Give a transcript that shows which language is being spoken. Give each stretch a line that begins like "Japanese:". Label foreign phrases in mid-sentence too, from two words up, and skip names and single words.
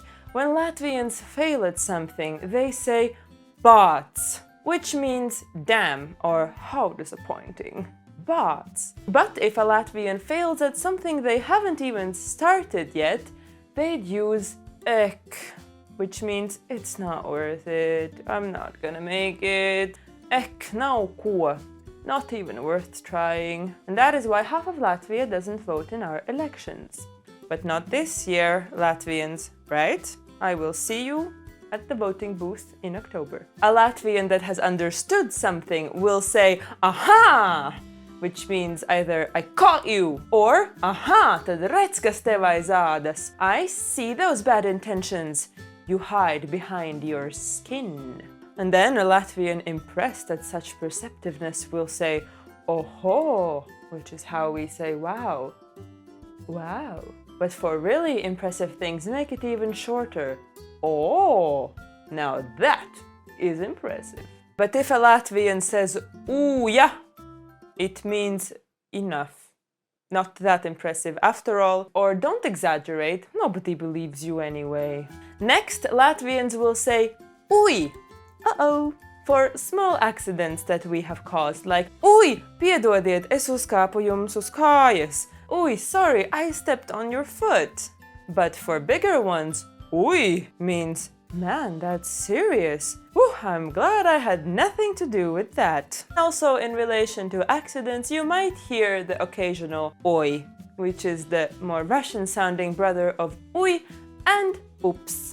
English: When Latvians fail at something, they say bāc, which means damn or how disappointing. Bāc. But if a Latvian fails at something they haven't even started yet, they'd use ek, which means it's not worth it, I'm not gonna make it.
Latvian: Ek nav ko,
English: not even worth trying. And that is why half of Latvia doesn't vote in our elections. But not this year, Latvians, right? I will see you at the voting booth in October. A Latvian that has understood something will say aha, which means either I caught you or aha,
Latvian: tad redz, kas tev aiz ādas.
English: I see those bad intentions. You hide behind your skin. And then a Latvian impressed at such perceptiveness will say oho, which is how we say wow. Wow. But for really impressive things, make it even shorter. Oh, now that is impressive. But if a Latvian says uja, it means enough. Not that impressive after all, or don't exaggerate, nobody believes you anyway. Next, Latvians will say ui, uh-oh, for small accidents that we have caused, like ui,
Latvian: piedodiet, es uzkāpu jums uz kājas.
English: Ui, sorry, I stepped on your foot. But for bigger ones, ui means, man, that's serious. Whew, I'm glad I had nothing to do with that. Also, in relation to accidents, you might hear the occasional oi, which is the more Russian-sounding brother of ui and oops.